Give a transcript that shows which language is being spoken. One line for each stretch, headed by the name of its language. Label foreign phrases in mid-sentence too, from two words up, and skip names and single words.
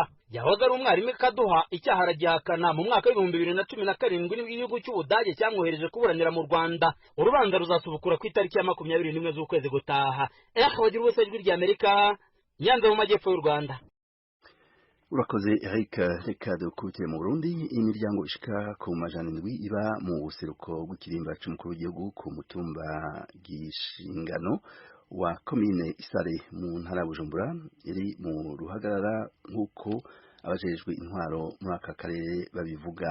Kinyarwanda: Yahoze ari umwarimu Kaduha icyaha aragihakana. Mu mwaka wa 2017 n'igihugu cy'Ubudage cyamwohereje kuburanira mu Rwanda. Urubanza ruzasubukura ku itariki ya 21 z'ukwezi gutaha. Bagira ubuse ijwi ry'Amerika Nyanza mu majyepfo y'u Rwanda. urakoze Eric.
Rundi: Reka dukubitire mu Burundi. Imiryango ishika ku majana indwi iba mu buseruko bw'ikirimba c'umukuru w'igihugu ku mutumba Gishingano wa komine Isare mu ntara ya Bujumbura iri mu ruhagarara nk'uko abajejwe intwaro muri aka karere babivuga.